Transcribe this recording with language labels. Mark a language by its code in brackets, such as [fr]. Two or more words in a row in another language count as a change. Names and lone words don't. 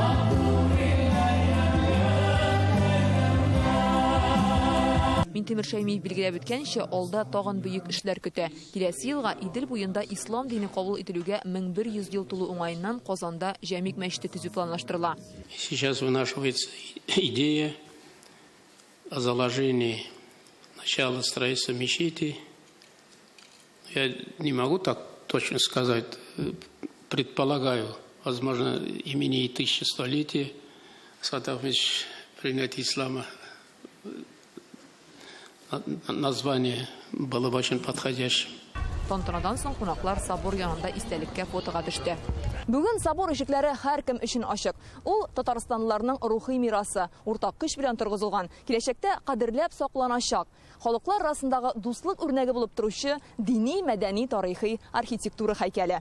[tt] Минтимер Шәймиев билгеләп үткәнчә, алда тагын бөек эшләр көтә. Киләсе елга Идел буенда ислам дине кабул ителүгә 1100 ел тулу уңаеннан Казанда җәмигъ мәчете төзү планлаштырыла. [ru] Сейчас вынашивается идея о заложении начала строительства мечети. Я не могу так точно сказать, предполагаю, возможно, имени 1100-летия Сатафович принятия ислама. Название было бы очень подходящим. [tt] Тантанадан соң кунаклар собор янында истәлеккә фотога төште. Бүген собор ишекләре һәркем өчен ачык. Ул татарстанлыларның рухи мирасы, уртак көч белән торгызылган, киләчәктә кадерләп сакланачак. Халыклар арасындагы дуслык үрнәге булып торучы дини, мәдәни, тарихи архитектура һәйкәле.